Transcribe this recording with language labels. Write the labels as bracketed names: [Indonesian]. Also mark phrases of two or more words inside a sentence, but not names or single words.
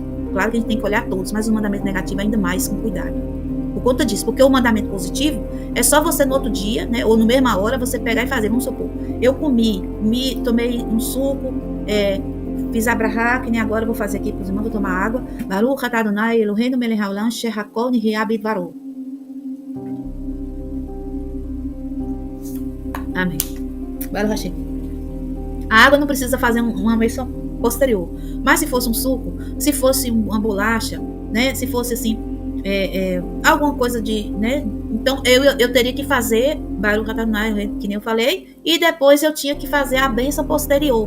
[Portuguese] Claro que a gente tem que olhar todos, mas o mandamento negativo ainda mais com cuidado. Por conta disso, porque o mandamento positivo é só você no outro dia, né, ou na mesma hora, você pegar e fazer. Vamos supor, eu tomei um suco, fiz a brahá, que nem agora eu vou fazer aqui para os irmãos, vou tomar água. [Hebrew] ברוך אתה אדני אלהינו מלך העולם אשר הכל נהיה בדברו. [Portuguese] Amém. [Hebrew] ברוך השם. [Portuguese] A água não precisa fazer uma menção posterior. Mas se fosse um suco, se fosse uma bolacha, né, se fosse assim, alguma coisa de, né, então eu teria que fazer [Hebrew] ברוך אתה אדני, [Portuguese] que nem eu falei, e depois eu tinha que fazer a bênção posterior.